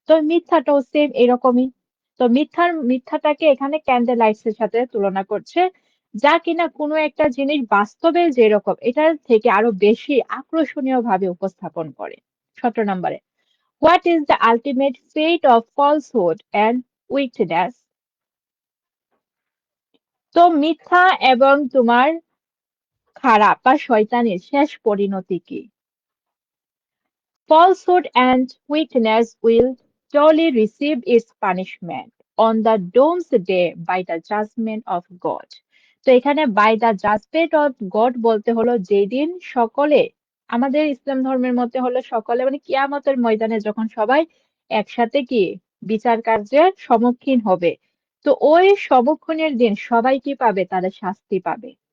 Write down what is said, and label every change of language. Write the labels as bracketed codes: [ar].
[bn] তো মিথ্যাটাও সেম এরকমই। তো মিথ্যাটাকে এখানে ক্যান্ডেল লাইটস এর সাথে তুলনা করছে, যা কিনা কোনো একটা জিনিস বাস্তবে যেরকম এটার থেকে আরো বেশি আকর্ষণীয় ভাবে উপস্থাপন করে। 17 নম্বরে, [en] what is the ultimate fate of falsehood and weakness, [bn] তো মিথ্যা এবং তোমার খারাপ বা শয়তানের শেষ পরিণতি কি? [en] Falsehood and wickedness will surely receive its punishment on the doomsday by the judgment of God. [bn] তো এখানে [en] by the judgment of God [bn] বলতে হলো যেদিন সকলে, আমাদের ইসলাম ধর্মের মধ্যে হলো সকলে মানে কিয়ামতের ময়দানে যখন সবাই একসাথে কি বিচার কার্যের সম্মুখীন হবে, তো ওই সম্মুখীনের দিন সবাই কি পাবে? তাদের শাস্তি পাবে।